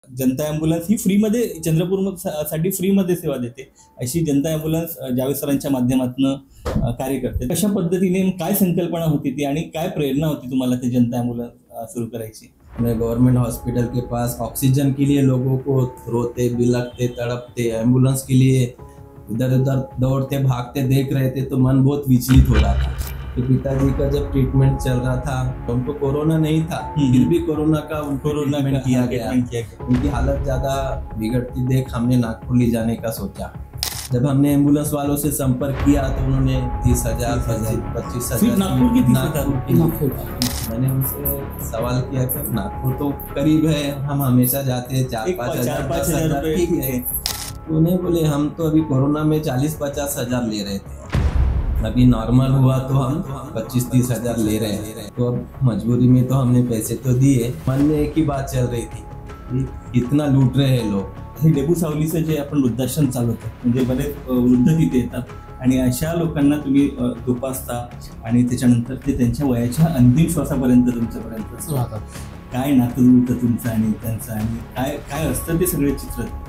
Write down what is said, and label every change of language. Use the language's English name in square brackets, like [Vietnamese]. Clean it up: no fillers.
[Marathi] जनता ambulance ही फ्रीमध्ये चंद्रपूर साठी फ्रीमध्ये सेवा देते, अशी जनता ॲम्ब्युलन्स जावेद सरांच्या माध्यमातून कार्य करते. कशा पद्धतीने, काय संकल्पना होती ती आणि काय प्रेरणा होती तुम्हाला ते जनता ॲम्ब्युलन्स सुरू करायची? [Hindi] गवर्नमेंट हॉस्पिटल के पास ऑक्सीजन के लिए लोगों को रोते बिलखते तड़पते, एम्बुलेंस के लिए इधर उधर दौड़ते भागते देख रहे थे तो मन बहुत विचलित हो रहा था कि पिताजी का जब ट्रीटमेंट चल रहा था, उनको कोरोना नहीं था, फिर भी कोरोना का ट्रीटमेंट किया गया। उनकी हालत ज़्यादा बिगड़ती देख हमने नागपुर ले जाने का सोचा। जब हमने एम्बुलेंस वालों से संपर्क किया तो उन्होंने 30,000 25,000 नागपुर मैंने उनसे सवाल किया कि नागपुर तो करीब है, हम हमेशा जाते हैं, 4-5 हज़ार ठीक है। उन्हें बोले हम तो अभी कोरोना में 40-50 हज़ार ले रहे थे, अभी नॉर्मल हुआ तो हम 25-30 हज़ार ले रहे हैं। तो अब मजबूरी में तो हमने पैसे तो दिए, मन में एक ही बात चल रही थी, इतना लूट रहे हैं लोग। [Marathi] हे डेबू सावलीचं जे आपण वृद्धाश्रम चालवतो, म्हणजे बरेच वृद्ध तिथे येतात आणि अशा लोकांना तुम्ही जोपासता आणि त्याच्यानंतर ते त्यांच्या वयाच्या अंतिम श्वासापर्यंत तुमच्यापर्यंत राहतात. काय नातं जुळतं तुमचं आणि त्यांचं, आणि काय काय असतं ते सगळे चित्र?